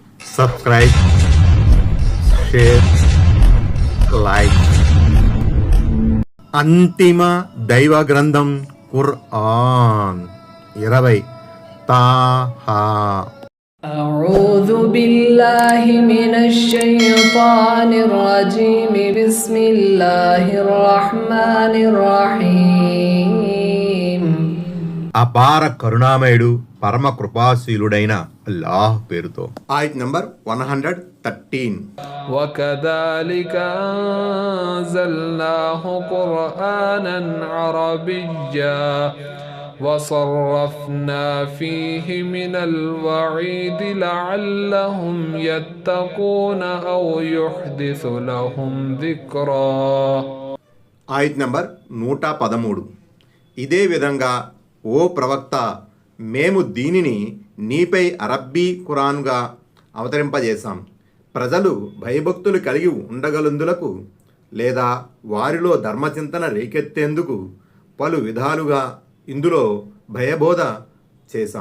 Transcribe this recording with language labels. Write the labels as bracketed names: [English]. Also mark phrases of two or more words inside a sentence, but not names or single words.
[English] subscribe, share, like. [Telugu] అంతిమ దైవ గ్రంథం ఖుర్ఆన్ 20 తాహా. [Arabic] أعوذ بالله من الشيطان الرجيم بسم الله الرحمن الرحيم. [Telugu] అపార కరుణామయుడు పరమ కృపాశీలుడైన అల్లాహ్ పేరుతో. ఆయత్ నంబర్ 113. [Arabic] وكذلك أنزلناه قرآنا عربيا وصرفنا فيه من الوعيد لعلهم يتقون أو يحدث لهم ذكرا. [Telugu] ఆయత్ నంబర్ 113. ఇదే విధంగా ఓ ప్రవక్త, మేము దీనిని నీపై అరబ్బీ ఖురాన్గా అవతరింపజేశాం. ప్రజలు భయభక్తులు కలిగి ఉండగలందులకు లేదా వారిలో ధర్మచింతన రేకెత్తేందుకు పలు విధాలుగా ఇందులో భయబోధ చేశాం.